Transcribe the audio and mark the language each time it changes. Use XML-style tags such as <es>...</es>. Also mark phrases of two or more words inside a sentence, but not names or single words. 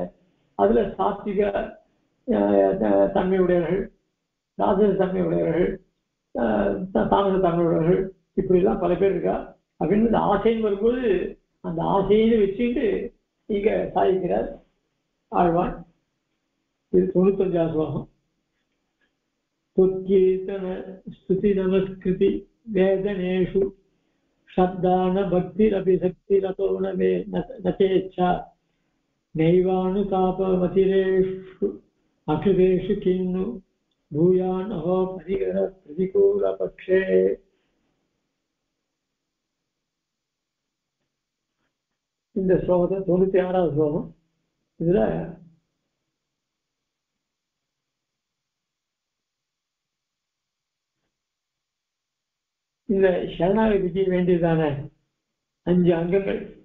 <ta>அதுல சாத்விக தன்மையுடையவர்கள், ராஜச தன்மையுடையவர்கள், தாமச தன்மையுடையவர்கள், இப்படி எல்லாம் பல பேர் இருக்கா. அப்படின்னு இந்த ஆசைன்னு வரும்போது அந்த ஆசையை வச்சுட்டு இங்க சாதிக்கிறார் ஆழ்வான். இது 95 ஸ்லோகம்.</ta> <sa>तत्कीर्तन स्तुति नमस्कृति वेदनेषु शब्दान भक्तिरपि शक्तिरतो न चेच्छा नैवानुतापमतिरेषु अक्षुतेषु किन्नु भूयान् अहो परिकर प्रतिकूलपक्षे.</sa> <ta>இந்த ஸ்லோகத்தை 96வது ஸ்லோகம். இதுல இந்த சரணாகதிக்கு வேண்டியதான 5 அங்கங்கள்,</ta>